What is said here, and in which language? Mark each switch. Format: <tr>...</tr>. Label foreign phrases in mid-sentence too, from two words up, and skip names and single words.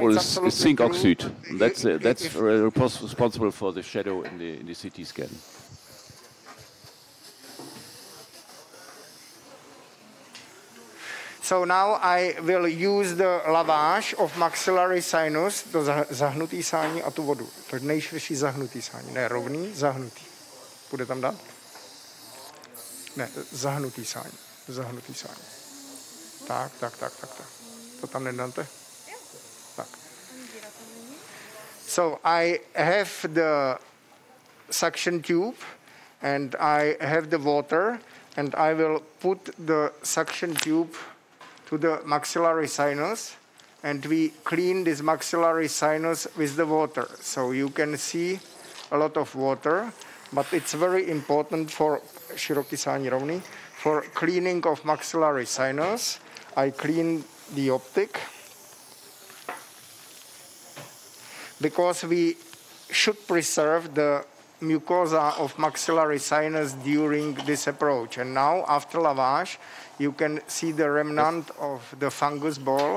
<en>it's zinc oxide. That's responsible for the shadow in the CT scan. So now I will use the lavage of maxillary sinus,</en> <cs>to zahnutý sání a tu vodu. To nejširší zahnutý sání, ne rovný, zahnutý. Půjde tam dát? Ne, zahnutý sání. Tak. To tam nedáte? Tak.</cs> <en>So I have the suction tube and I have the water and I will put the suction tube to the maxillary sinus, and we clean this maxillary sinus with the water. So you can see a lot of water, but it's very important for</en> <cs>široký sání rovný,</cs> <en>for cleaning of maxillary sinus. I clean the optic because we should preserve the mucosa of maxillary sinus during this approach. And now, after lavage, you can see the remnant of the fungus ball.</en>